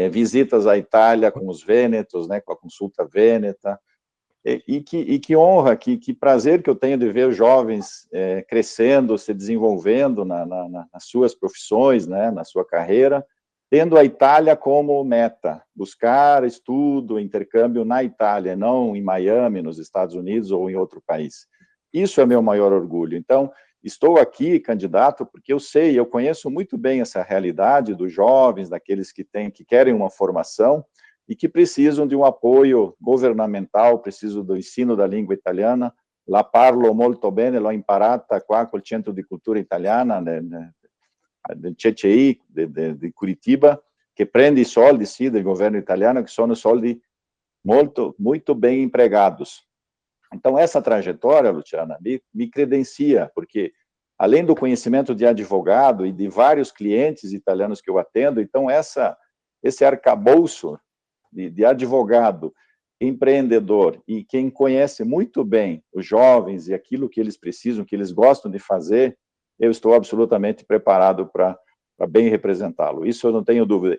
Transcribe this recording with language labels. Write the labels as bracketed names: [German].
[Portuguese] visitas à Itália com os Vênetos, né, com a Consulta Vêneta, e que honra, que prazer que eu tenho de ver os jovens crescendo, se desenvolvendo nas suas profissões, né, na sua carreira, tendo a Itália como meta, buscar estudo, intercâmbio na Itália, não em Miami, nos Estados Unidos ou em outro país. Isso é meu maior orgulho. Então, estou aqui, candidato, porque eu conheço muito bem essa realidade dos jovens, daqueles que querem uma formação e que precisam de um apoio governamental, precisam do ensino da língua italiana. [Italian] La parlo molto bene, l'ho imparata qua col Centro di Cultura Italiana, del CCI di Curitiba, che prende i soldi, sì, del governo italiano, che sono soldi [Portuguese] muito bem empregados. Então, essa trajetória, Luciana, me credencia, porque, além do conhecimento de advogado e de vários clientes italianos que eu atendo, então, esse arcabouço de advogado, empreendedor, e quem conhece muito bem os jovens e aquilo que eles precisam, que eles gostam de fazer, eu estou absolutamente preparado para bem representá-lo. Isso eu não tenho dúvida.